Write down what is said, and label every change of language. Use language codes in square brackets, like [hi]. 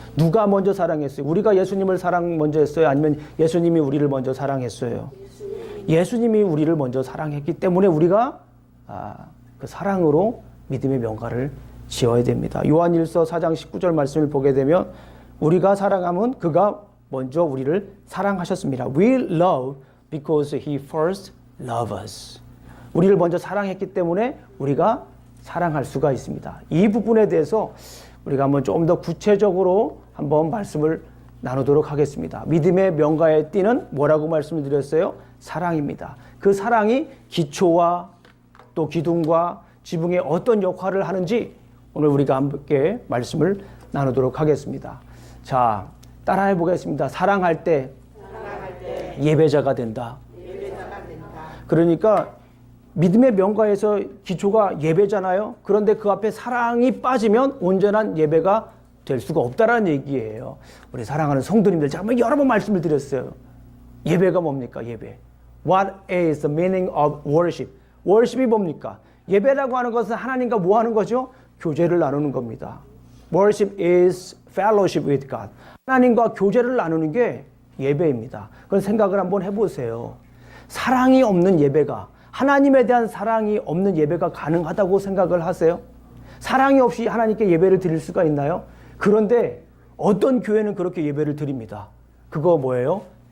[ko] 누가 먼저 사랑했어요? 우리가 예수님을 사랑 먼저 했어요? 아니면 예수님이 우리를 먼저 사랑했어요? 예수님이 우리를 먼저 사랑했기 때문에 우리가 그 사랑으로 믿음의 명가를 지어야 됩니다. 요한일서 4장 19절 말씀을 보게 되면 우리가 사랑하면 그가 먼저 우리를 사랑하셨습니다. [en] We love because he first loved us. [ko] 우리를 먼저 사랑했기 때문에 우리가 사랑할 수가 있습니다. 이 부분에 대해서 우리가 한번 좀 더 구체적으로 한번 말씀을 나누도록 하겠습니다. 믿음의 명가의 띠는 뭐라고 말씀을 드렸어요? 사랑입니다. 그 사랑이 기초와 또 기둥과 지붕에 어떤 역할을 하는지 오늘 우리가 함께 말씀을 나누도록 하겠습니다. 자, 따라해 보겠습니다. 사랑할 때 예배자가 된다. 그러니까 믿음의 명가에서 기초가 예배잖아요. 그런데 그 앞에 사랑이 빠지면 온전한 예배가 될 수가 없다라는 얘기예요. 우리 사랑하는 성도님들, 제가 여러 번 말씀을 드렸어요. 예배가 뭡니까? 예배. [en] What is the meaning of worship? [ko] worship이 뭡니까? 예배라고 하는 것은 하나님과 뭐 하는 거죠? 교제를 나누는 겁니다. [en] Worship is fellowship with God. [ko] 하나님과 교제를 나누는 게 예배입니다. 그런 생각을 한번 해보세요. 사랑이 없는 예배가, 하나님에 대한 사랑이 없는 예배가 가능하다고 생각을 하세요? 사랑이 없이 하나님께 예배를 드릴 수가 있나요? 그런데 어떤 교회는 그렇게 예배를 드립니다. 그거 뭐예요?